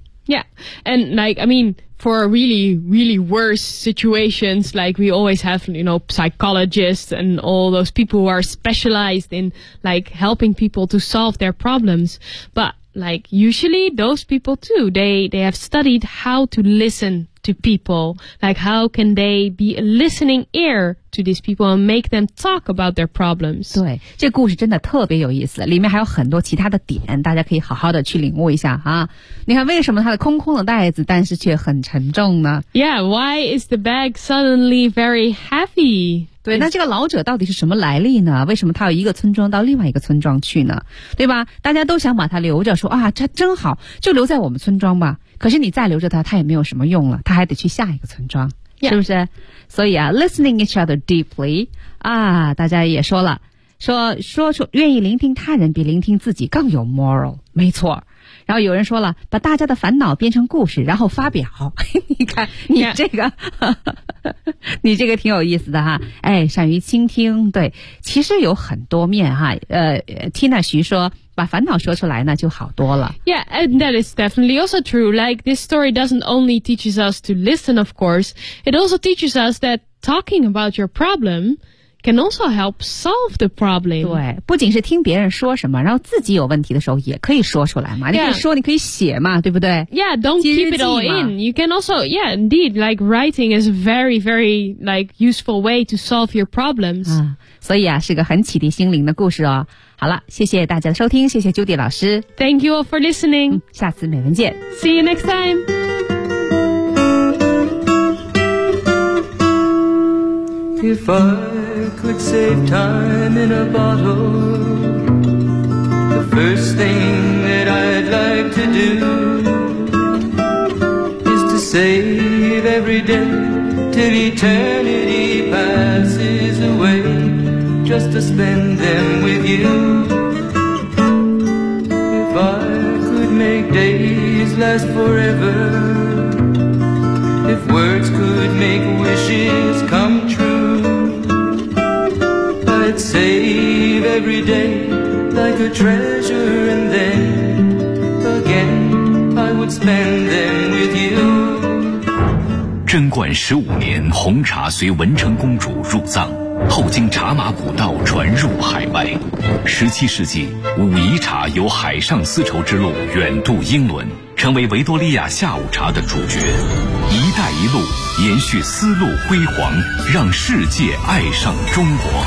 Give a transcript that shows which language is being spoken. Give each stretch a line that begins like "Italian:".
English: Yeah, and like, I mean, for really, really worse situations, like we always have, you know, psychologists and all those people who are specialized in like helping people to solve their problems. ButLike, usually those people too, they have studied how to listen to people. Like, how can they be a listening ear to these people and make them talk about their problems?
Chinese: 对，这故事真的特别有意思，里面还有很多其他的点，大家可以好好的去领悟一下啊。你看，为什么它的空空的袋子，但是却很沉重呢
English: ？Yeah, why is the bag suddenly very heavy?
Chinese: 对那这个老者到底是什么来历呢为什么他要一个村庄到另外一个村庄去呢对吧大家都想把他留着说啊这真好就留在我们村庄吧可是你再留着他他也没有什么用了他还得去下一个村庄、
English: yeah.
Chinese: 是不是所以啊
English: listening each other deeply,
Chinese: 啊大家也说了说愿意聆听他人比聆听自己更有 moral, 没错。然后有人说了把大家的烦恼变成故事然后发表。你看你这个。
English: Yeah.
Chinese: 你这个挺有意思的哈，哎，善于倾听，对，其实有很多面哈。 Tina 徐说，把烦恼说出来呢，就好多了。
English: Yeah, and that is definitely also true. Like this story doesn't only teaches us to listen, of course, it also teaches us that talking about your problem can also help solve the problem.
Chinese: 对，不仅是听别人说什么，然后自己有问题的时候也可以说出来嘛。
English: Yeah.
Chinese: 你可以说，你可以写嘛，对不对
English: ？Yeah, don't keep it all in. You can also, yeah, indeed, like writing is a very, very like useful way to solve your problems.
Chinese: 啊，所以啊，是个很启迪心灵的故事哦。好了，谢谢大家的收听，谢谢 Judy 老师。
English: Thank you all for listening.、
Chinese: 下次美文见。
English: See you next time. If I could save time in a bottle, the first thing that I'd like to do is to save every day till eternity passes away, just to spend them with you. If I could make days last forever, if words could make wishes come true,Save every day like a treasure, and then again I would spend them with you.
Chinese: 贞观十五年，红茶随文成公主入藏，后经茶马古道传入海外。十七世纪，武夷茶由海上丝绸之路远渡英伦，成为维多利亚下午茶的主角。一带一路延续丝路辉煌，让世界爱上中国。